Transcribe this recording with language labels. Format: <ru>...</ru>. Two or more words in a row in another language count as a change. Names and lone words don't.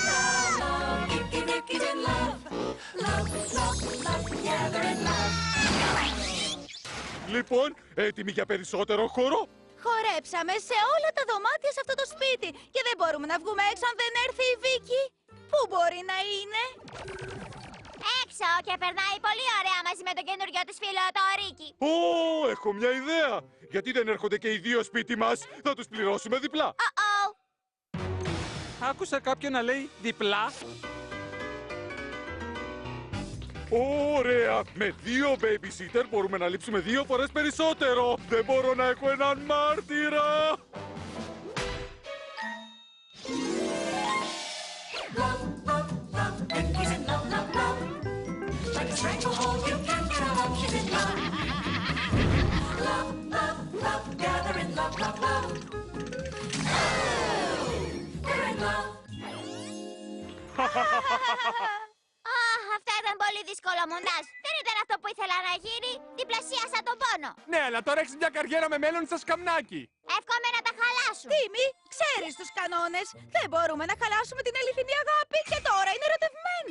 <en>Vicky's in love. Love, love, love, gather in love.</en> <el>Λοιπόν, έτοιμοι για περισσότερο χώρο? Χορέψαμε σε όλα τα δωμάτια σε αυτό το σπίτι και δεν μπορούμε να βγούμε έξω αν δεν έρθει η Βίκη. Πού μπορεί να είναι? Έξω και περνάει πολύ ωραία μαζί με τον καινούριο της φίλο, το Ρίκι. Ω, έχω μια ιδέα! Γιατί δεν έρχονται και οι δύο σπίτι μας? Θα τους πληρώσουμε διπλά. Άκουσα κάποιον να λέει διπλά. Ωραία! Με 2 babysitter μπορούμε να λείψουμε 2 φορές περισσότερο! Δεν μπορώ να έχω έναν μάρτυρα!</el> <en>Love, love, love, Vicky's in love, love, love. Like a stranglehold, you can't get her love, she's in love. Love, love, love, gather in love, love, love. They're in love.</en> <el>Αυτό ήταν πολύ δύσκολο μοντάζ. Δεν ήταν αυτό που ήθελα να γίνει. Διπλασίασα τον πόνο. Ναι, αλλά τώρα έχεις μια καριέρα με μέλλον στα σκαμνάκι. Εύχομαι να τα χαλάσουν. Τίμη, ξέρεις τους κανόνες. Δεν μπορούμε να χαλάσουμε την αληθινή αγάπη και τώρα είναι ερωτευμένη.</el>